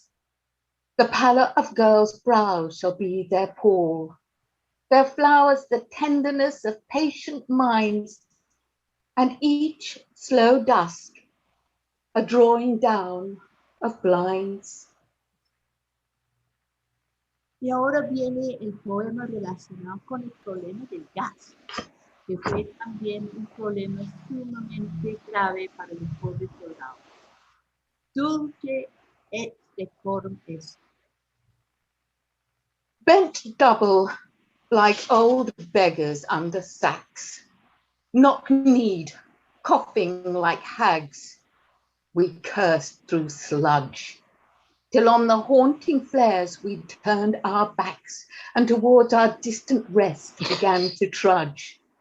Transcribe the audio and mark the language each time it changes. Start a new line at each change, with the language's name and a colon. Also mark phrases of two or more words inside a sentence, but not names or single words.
English: The pallor of girls' brows shall be their pall, their flowers the tenderness of patient minds, and each slow dusk a drawing down of blinds.
Spanish: Y ahora viene el poema relacionado con el problema del gas, que fue también un problema sumamente grave para los pobres soldados.
English: Dulce et decorum est. Bent double like old beggars under sacks, knock-kneed, coughing like hags, we cursed through sludge, till on the haunting flares we turned our backs and towards our distant rest began to trudge.